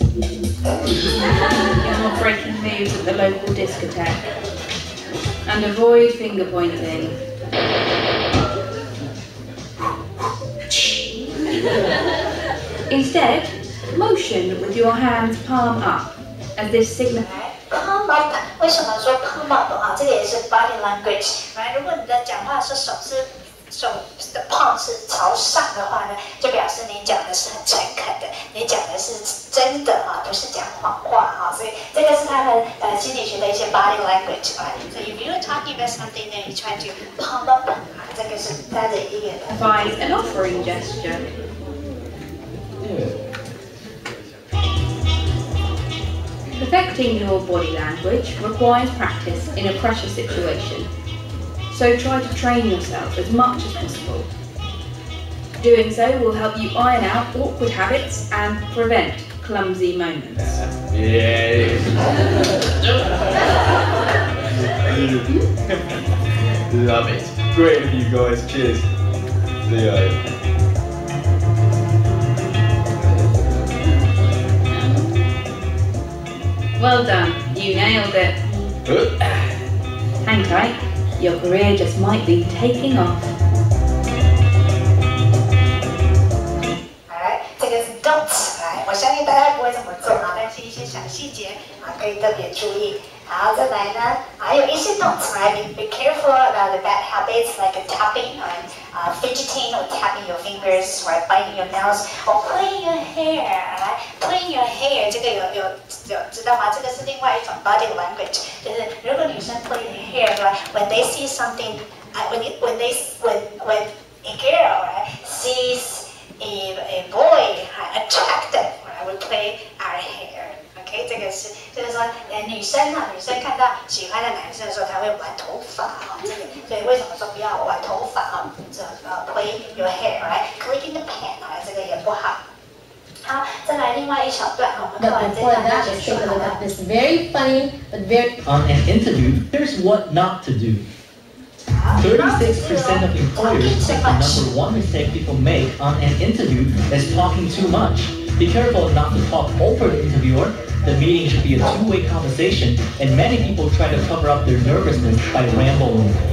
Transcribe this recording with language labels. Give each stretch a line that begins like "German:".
English: You're not breaking moves at the local discotheque. And avoid finger pointing. Instead, motion with your hands palm up, as this signifies.
Chinese: Palm up， 为什么说 palm up 啊？这个也是 body language。如果你的讲话是手是手的 palm 是朝上的话呢，就表示你讲的是很诚恳的，你讲的是真的啊，不是讲谎话啊。所以这个是他们心理学的一些 body language 啊。
English: So if you're talking about something that you try to palm up 啊，
Chinese: 这个是他的一个。
English: Provide an offering gesture. Perfecting your body language requires practice in a pressure situation. So try to train yourself as much as possible. Doing so will help you iron out awkward habits and prevent clumsy moments. Love it. Great of you guys. Cheers. See ya. Well done, you nailed it. Hang tight, your career just might be taking off.
Chinese: Alright, 这个是动词，我相信大家不会这么做啊，但是一些小细节啊可以特别注意。好，再来呢，还有一些动词
English: be careful about the bad habits like tapping or fidgeting or tapping your fingers or biting your nails or pulling your hair.
Chinese: Pulling your hair 这个有知道吗？这个是另外一种 body language， 就是如果女生 pull your hair， 对吧 ？
English: When they see something, when a girl sees a boy attractive, will play our hair。
Chinese: OK， 这个是就是说，女生看到喜欢的男生的时候，她会玩头发啊。这个，所以为什么说不要玩头发啊？
English: 这play your hair，right？Clicking the pen，
Chinese: 这个也不好。好，再来另外一小段，我们看完这段要结束了。
English: This very funny but very. On an interview, here's what not to do. 36% of employers think the number one mistake people make on an interview is talking too much. Be careful not to talk over the interviewer. The meeting should be a two-way conversation, and many people try to cover up their nervousness by rambling.